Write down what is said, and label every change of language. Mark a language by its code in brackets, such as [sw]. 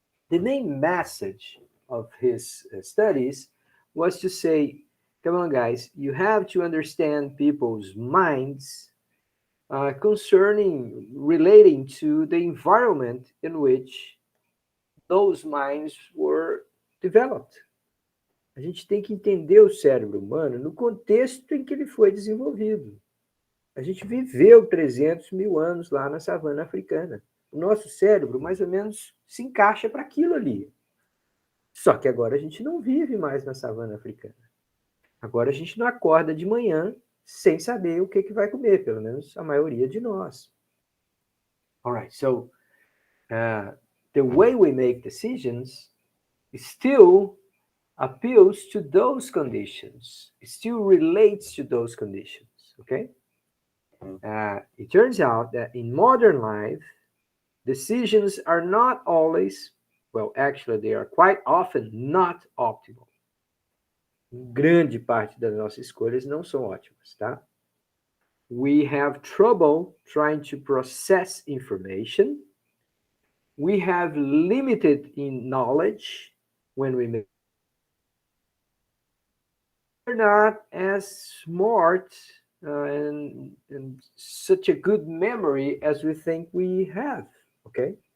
[en] The main message of his studies was to say, come on, guys, you have to understand people's minds concerning, relating to the environment in which those minds were developed. [pt] A gente tem que entender o cérebro humano no contexto em que ele foi desenvolvido. A gente viveu 300 mil anos lá na savana africana. O nosso cérebro, mais ou menos, se encaixa para aquilo ali. Só que agora a gente não vive mais na savana africana. Agora a gente não acorda de manhã sem saber o que vai comer, pelo menos a maioria de nós. [en] All right, so the way we make decisions still appeals to those conditions, it still relates to those conditions, okay? It turns out that in modern life, decisions are not always, well, actually, they are quite often not optimal. [pt] Grande parte das nossas escolhas não são ótimas, tá? [en] We have trouble trying to process information. We have limited in knowledge when we make. We're not as smart and such a good memory as we think we have, okay?